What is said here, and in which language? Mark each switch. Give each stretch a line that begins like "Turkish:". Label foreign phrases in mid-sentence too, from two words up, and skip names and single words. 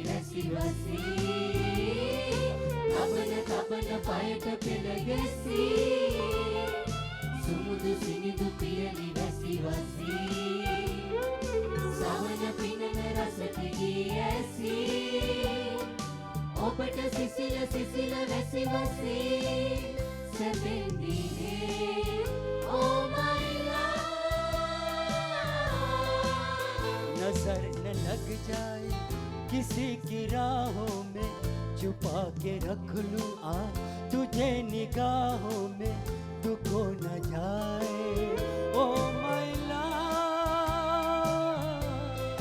Sinhala: රැසි වසී තබන පයට පෙළ ගැසී සුමුදු සිනිඳු පියලි රැසි වසී සවන පිනන රස පිගී ඇසී ඔබට සිසිල වැසි වසී සැපෙන්දිනේ
English: oh my
Hindi: नजर न लग जाए किसी की राहों में छुपा के रख लूं आ तुझे निगाहों में तू खो न जाए
English: oh my love